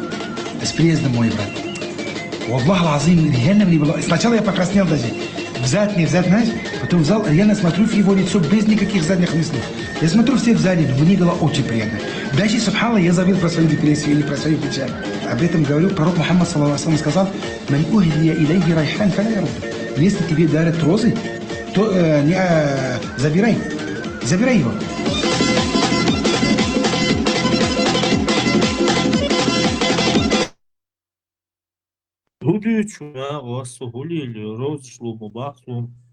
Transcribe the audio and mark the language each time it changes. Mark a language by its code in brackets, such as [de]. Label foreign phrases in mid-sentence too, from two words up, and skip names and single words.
[ru] С приездом, мой брат. [ar] والله العظيم, [ru] реально мне было... Сначала я покраснел даже. Взять, знаешь? Потом взял, реально смотрю в его лицо без никаких задних мыслей. Я смотрю все в зале, мне было очень приятно. Даже, субханаллах, я забыл про свою депрессию или про свою печаль. Об этом говорил пророк Мухаммад, [ar] صلى الله عليه, [ru] сказал: [ar] «من أهدي إليه ريحان فلا يرده». [ru] Если тебе дарят розы, то забирай его. Люди чуя, вас гулили, розшлу, бахлу.